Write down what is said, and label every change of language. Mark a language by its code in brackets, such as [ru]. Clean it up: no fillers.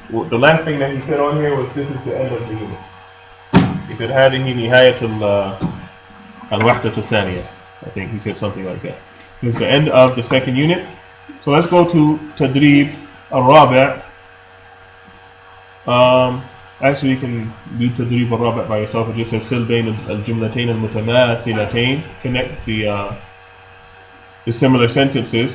[en] The last thing that he said on here was this is the end of the unit. He said [ar] هذه نهاية الوحدة الثانية. [en] I think he said something like that. This is the end of the second unit. So let's go to [ar] تدريب الرابع. [en] Actually, you can do [ar] تدريب الرابع [en] by yourself. It just says [ar] سل بين الجملتين المتماثلتين. [en] Connect the similar sentences.